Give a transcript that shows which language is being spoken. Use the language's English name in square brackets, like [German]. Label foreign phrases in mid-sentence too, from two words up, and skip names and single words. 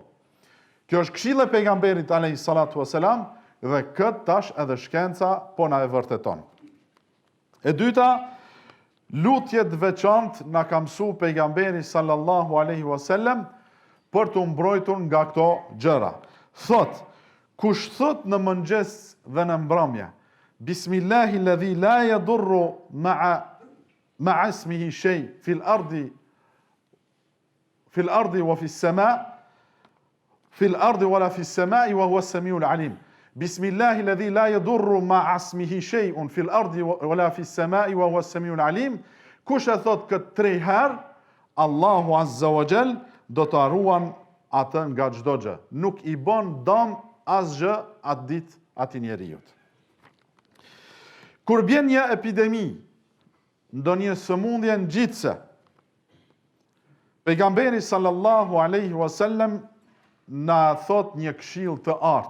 [Albanian] Kjo është këshilla e pejgamberit [Arabic] عليه الصلاة والسلام [Albanian] dhe këtë tash edhe shkenca po na e vërteton. E dyta, lutjet veçantë na ka mësuar pejgamberi [Arabic] صلى الله عليه وسلم [Albanian] për të mbrojtur nga këto gjëra. Thot, kush thot në mëngjes dhe në mbrëmje, [Arabic] بسم الله الذي لا يضر مع اسمه شيء في الأرض وفي السماء في الأرض ولا في السماء وهو السميع العليم. بسم الله الذي لا يضر مع اسمه شيء في الأرض ولا في السماء وهو السميع العليم. [Albanian] Kush e thot këtë 3 herë, [Arabic] الله عز وجل [Albanian] do ta ruan atë nga çdo gjë. Nuk i bën dëm asgjë atë ditë atij njeriu. Kur bjen një epidemi, ndonjë sëmundje ngjitse, pejgamberi [Arabic] صلى الله عليه وسلم [Albanian] na thot një këshill të artë.